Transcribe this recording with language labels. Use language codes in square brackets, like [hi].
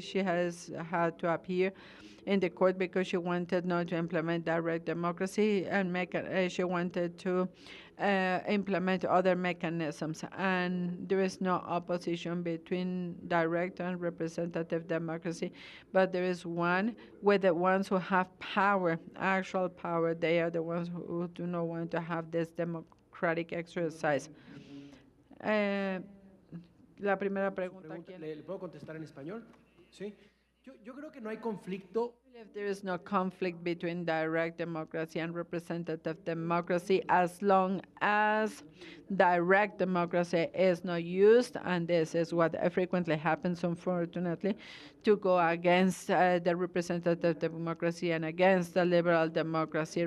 [en] She has had to appear in the court because she wanted not to implement direct democracy and she wanted to implement other mechanisms. And there is no opposition between direct and representative democracy, but there is one with the ones who have power, actual power. They are the ones who do not want to have this democratic exercise. [es] La primera pregunta, ¿quién? ¿Le puedo contestar en español? Sí. Yo creo que no hay conflicto. [en] If there is no conflict between direct democracy and representative democracy, as long as direct democracy is not used, and this is what frequently happens, unfortunately, to go against the representative democracy and against the liberal democracy.